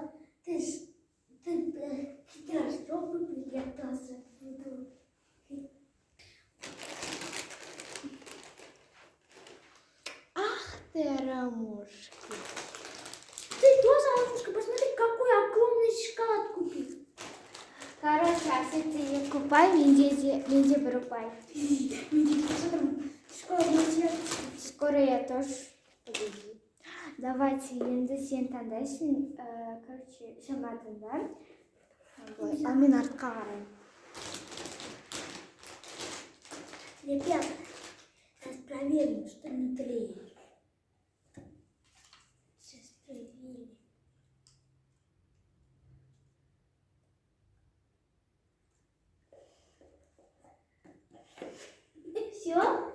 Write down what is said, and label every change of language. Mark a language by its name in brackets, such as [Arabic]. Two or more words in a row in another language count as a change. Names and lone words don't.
[Russian] Ты хитрый жопы приготовился. Ах ты, рамушки. Ты тоже, Анушка, посмотри, какой огромный шоколад купил. [Kazakh] Короче, Әсет те екі ұпай, менде бір ұпай. [Russian] Скоро я тоже победю. [Kazakh] Давайте, енді сен таңдайсың. Короче, сен таңда. А мен артқа қараймын. [Russian] Ребята, сейчас проверим, что внутри. Сейчас проверим. Все?